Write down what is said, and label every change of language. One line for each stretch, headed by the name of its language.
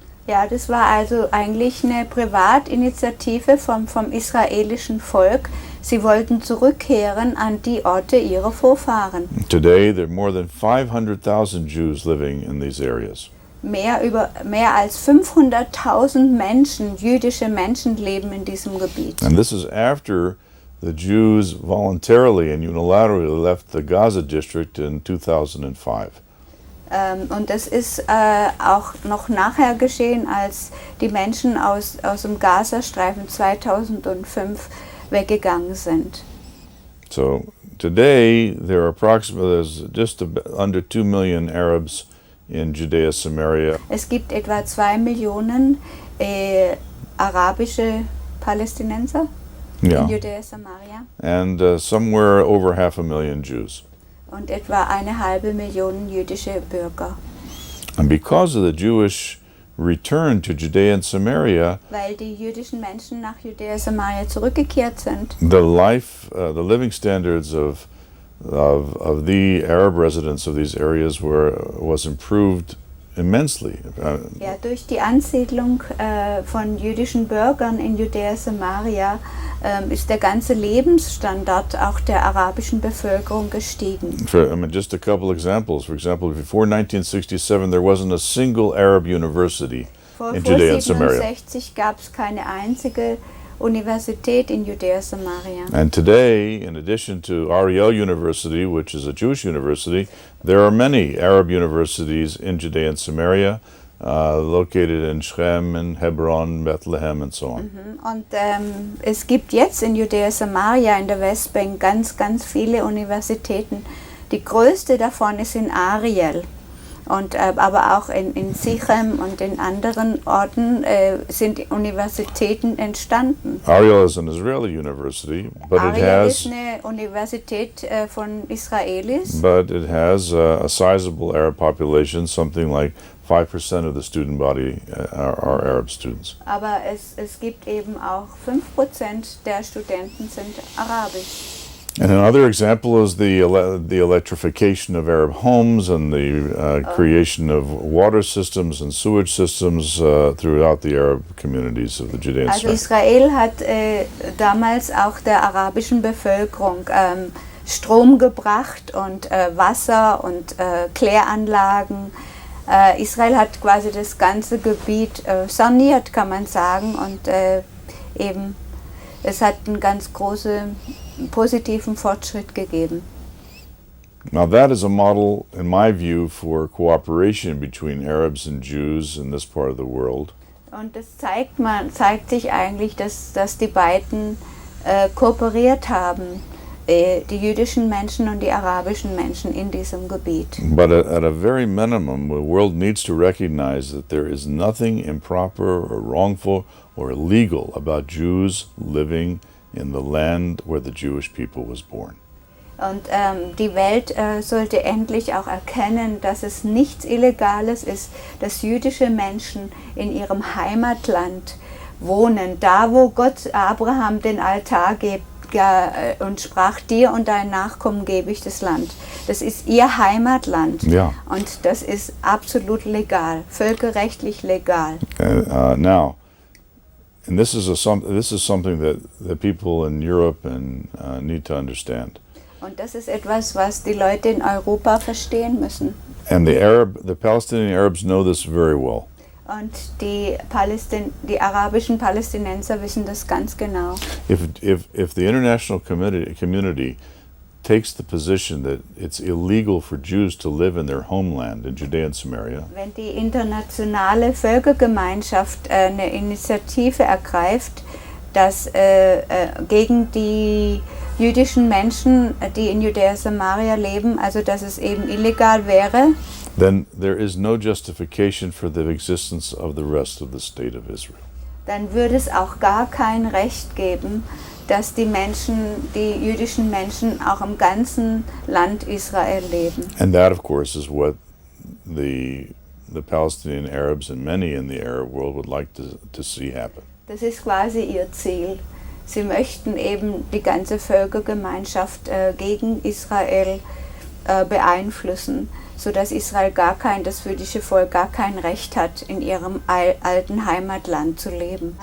German: Ja, das war also eigentlich eine Privatinitiative vom israelischen Volk. Sie wollten zurückkehren an die Orte ihrer Vorfahren.
English: Today, there are more than 500,000 Jews living in these areas.
German: Mehr als 500.000 Menschen, jüdische Menschen, leben in diesem Gebiet.
English: And this is after the Jews voluntarily and unilaterally left the Gaza district in 2005.
German: Und das ist auch noch nachher geschehen, als die Menschen aus dem Gazastreifen 2005 weggegangen sind.
English: So today there's just under 2 million Arabs in Judea, Samaria.
German: Es gibt etwa 2 Millionen arabische Palästinenser in Judäa, Samaria.
English: And somewhere over 500,000 Jews.
German: Und etwa 500,000 jüdische Bürger.
English: And because of the Jewish return to Judea and Samaria,
German: weil die jüdischen Menschen nach Judäa Samaria zurückgekehrt sind,
English: the living standards of the Arab residents of these areas was improved immensely.
German: Ja, durch die Ansiedlung von jüdischen Bürgern in Judäa Samaria ist der ganze Lebensstandard auch der arabischen Bevölkerung gestiegen.
English: Just a couple examples. For example, before 1967, there wasn't a single Arab university in Judea and Samaria.
German: Vor 1967 gab es keine einzige Universität in Judäa Samaria.
English: And today, in addition to Ariel University, which is a Jewish university, there are many Arab universities in Judea and Samaria, located in Shechem and Hebron, Bethlehem and so on.
German: Und es gibt jetzt in Judäa Samaria in der Westbank ganz, ganz viele Universitäten. Die größte davon ist in Ariel. Und, aber auch in Sichem und in anderen Orten sind Universitäten entstanden.
English: Ariel is an Israeli university, but
German: Ariel ist eine Universität von Israelis.
English: But it has a sizable Arab population, something like 5% of the student body are Arab students.
German: Aber es gibt eben auch 5% der Studenten sind arabisch.
English: And another example is the electrification of Arab homes and the creation of water systems and sewage systems throughout the Arab communities of the Judean
German: Also
English: side.
German: Israel hat damals auch der arabischen Bevölkerung Strom gebracht und Wasser und Kläranlagen. Israel hat quasi das ganze Gebiet saniert, kann man sagen, und eben es hat einen ganz großen positiven Fortschritt gegeben.
English: Now that is a model, in my view, for cooperation between Arabs and Jews in this part of the world.
German: Und das zeigt sich eigentlich, dass die beiden kooperiert haben, die jüdischen Menschen und die arabischen Menschen in diesem Gebiet.
English: But at a very minimum, the world needs to recognize that there is nothing improper or wrongful or illegal about Jews living in the land where the Jewish people was born.
German: Und die Welt sollte endlich auch erkennen, dass es nichts Illegales ist, dass jüdische Menschen in ihrem Heimatland wohnen, da wo Gott Abraham den Altar gibt und sprach, dir und deinen Nachkommen gebe ich das Land. Das ist ihr Heimatland. Ja. Und das ist absolut legal, völkerrechtlich legal.
English: Now, and this is something that the people in Europe need to understand.
German: Und das ist etwas, was die Leute in Europa verstehen müssen.
English: And the Palestinian Arabs know this very well.
German: Und die arabischen Palästinenser wissen das ganz genau.
English: If the international community takes the position that it's illegal for Jews to live in their homeland in Judea and Samaria,
German: wenn die internationale Völkergemeinschaft eine Initiative ergreift, dass gegen die jüdischen Menschen, die in Judäa Samaria leben, also dass es eben illegal wäre,
English: then there is no justification for the existence of the rest of the state of Israel.
German: Dann würde es auch gar kein Recht geben, dass die jüdischen Menschen auch im ganzen Land Israel leben.
English: And that, of course, is what the Palestinian Arabs and many in the Arab world would like to see happen.
German: Das ist quasi ihr Ziel. Sie möchten eben die ganze Völkergemeinschaft gegen Israel beeinflussen, sodass Israel das jüdische Volk gar kein Recht hat, in ihrem alten Heimatland zu leben.